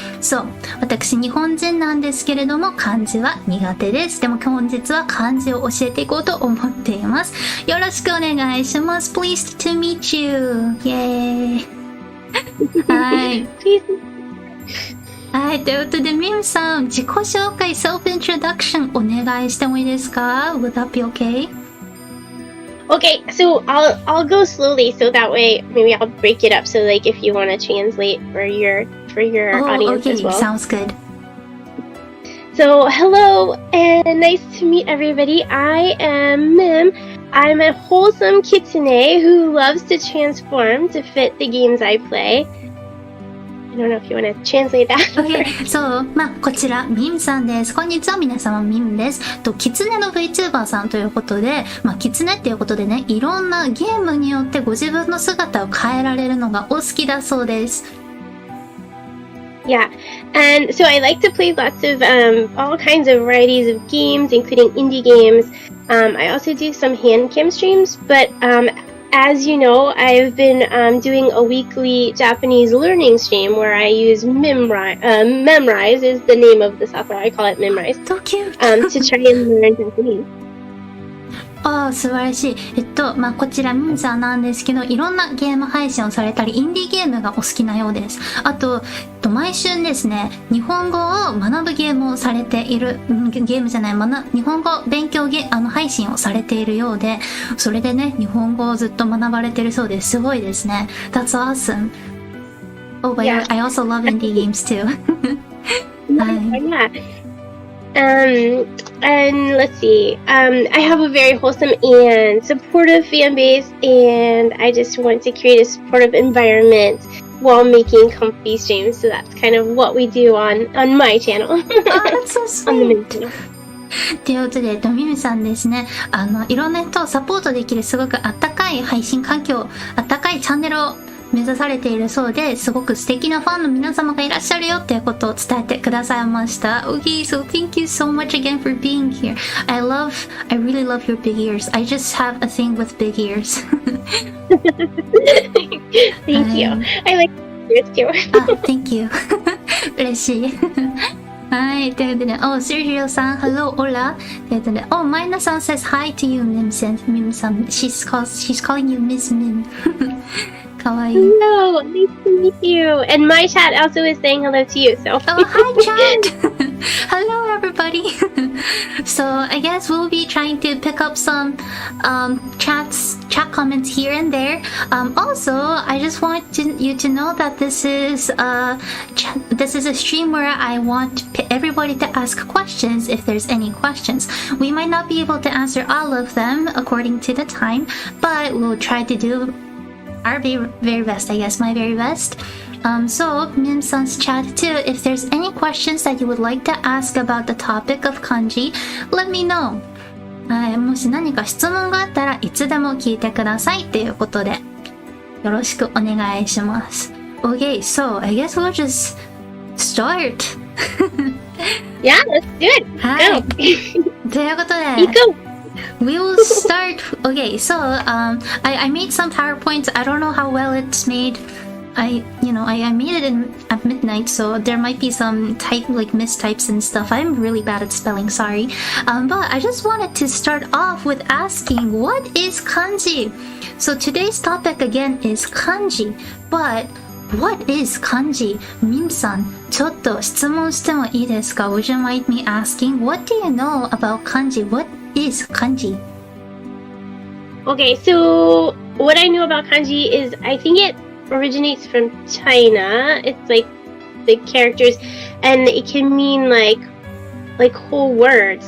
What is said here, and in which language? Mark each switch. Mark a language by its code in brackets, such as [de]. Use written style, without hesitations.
[ja] So, 私日本人なんですけれども漢字は苦手です。でも本日は漢字を教えていこうと思っています。よろしくお願いします。 [en] Pleased to meet you. イエーイ。はい。 [ja] はい、ということでミムさん、自己紹介 self-introduction お願いしてもいいですか？ [en] Would that be okay?Okay, so I'll go slowly so that way maybe I'll break it up so like if you want to translate for your audience as well. Sounds good. So hello and nice to meet everybody. I am Mim. I'm a wholesome kitsune who loves to transform to fit the games I play.I don't know if you want to translate that. [ja] Okay, so こちらミムさんです。こんにちは、皆様ミムです。キツネの VTuber さんということで、キツネっていうことでね、いろんなゲームによってご自分の姿を変えられるのがお好きだそうです。 [en] Yeah, and so I like to play lots of all kinds of varieties of games, including indie games. I also do some hand cam streams, but as you know, I've been doing a weekly Japanese learning stream where I use Memrise is the name of the software. I call it Memrise. So cute. To try and learn Japanese. [ja] 素晴らしい。こちらミムさんなんですけど、いろんなゲーム配信をされたり、インディーゲームがお好きなようです。あと、毎週ですね、日本語を学ぶゲームをされている、ゲームじゃない、日本語勉強配信をされているようで、それでね、日本語をずっと学ばれているそうです。すごいですね。 [en] That's awesome. Oh, but yeah. I also love indie games too. Yeah. And let's see. I have a very wholesome and supportive fan base, and I just want to create a supportive environment while making comfy streams. So that's kind of what we do on my channel. Oh, that's so on the main sweet. channel. [ja] ということで、ミミさんですね、いろんな人をサポートできるすごくあったかい配信環境、あったかいチャンネルを目指されているそうで、すごく素敵なファンの皆様がいらっしゃるよっていうことを伝えてくださいました。 [en] Okay, so thank you so much again for being here. I really love your big ears. I just have a thing with big ears. Thank you. I like yours too. Thank you. [ja] 嬉しい。はい、ということで、Sergio さん、Hello, Hola. ということで、 [en] Maina さん says hi to you, Mim さん。 She's calling you Miss Mim. [ja] かわいい。 [en] Hello, nice to meet you. And my chat also is saying hello to you. So. Hi, chat. Hello, everybody. So I guess we'll be trying to pick up some chat comments here and there. Also, I just want you to know that this is a stream where I want everybody to ask questions if there's any questions. We might not be able to answer all of them according to the time, but we'll try to do our very best, I guess, my very best. So, Mim-san's chat too, if there's any questions that you would like to ask about the topic of kanji, let me know. [ja] はい、もし何か質問があったらいつでも聞いてくださいということで、よろしくお願いします。 [en] Okay, so I guess we'll just start. Yeah, let's do it. [ja] はい。ということで、 [en] We will start. Okay, so I made some PowerPoints. I don't know how well it's made. I made it at midnight, so there might be some mistypes and stuff. I'm really bad at spelling, sorry. But I just wanted to start off with asking, what is kanji? So today's topic again is kanji, but what is kanji? [ja] Mim-san, ちょっと質問してもいいですか? [en] Would you mind me asking, what do you know about kanji? What is kanji? Okay, so what I know about kanji is I think it originates from China. It's like the characters, and it can mean like whole words.